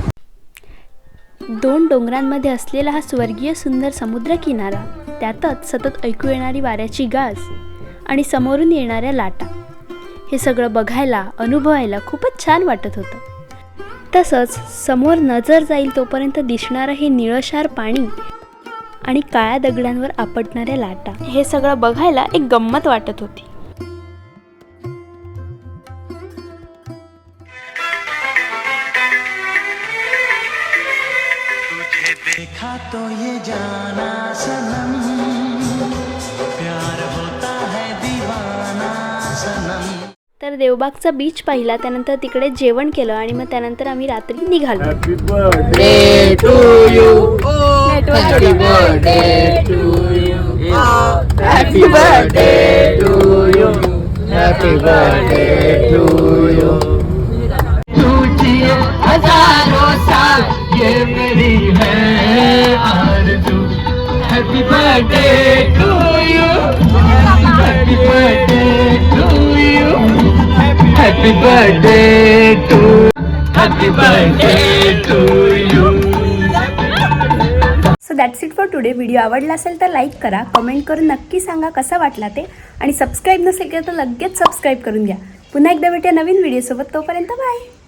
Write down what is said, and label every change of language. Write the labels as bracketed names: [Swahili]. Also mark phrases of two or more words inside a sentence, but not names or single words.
[Marathi] 2 डोंगरांमध्ये असलेला हा स्वर्गीय सुंदर समुद्र किनारा, त्यातच सतत ऐकू येणारी वाऱ्याची गाज आणि समोरून येणाऱ्या लाटा, हे सगळं बघायला अनुभवायला खूपच छान वाटत होतं. तसंच समोर नजर जाईल तोपर्यंत दिसणारं हे निळशार पाणी आणि काळ्या दगडांवर आपटणाऱ्या लाटा, हे सगळं बघायला एक गंमत वाटत होती. [Hindi] देखा तो ये जाना सनम, प्यार होता है दीवाना सनम. [Marathi] तर देवबागचा बीच पाहिला, त्यानंतर तिकडे जेवण केलं आणि मग त्यानंतर आम्ही रात्री निघालो. [English] Happy birthday to you, happy birthday to you, happy birthday to you, happy birthday to you. [Hindi] हजारों साल ये मेरी है आरज़ू. [English] Happy birthday to you, happy birthday to you, happy birthday to, happy birthday to you. So that's it for today. [Marathi] व्हिडिओ आवडला असेल तर लाईक करा, कमेंट करून नक्की सांगा कसा वाटला ते, आणि सबस्क्राईब नसेल केलं तर लगेच सबस्क्राईब करून घ्या. पुन्हा एकदा भेटूया नवीन व्हिडिओसोबत. तोपर्यंत बाय.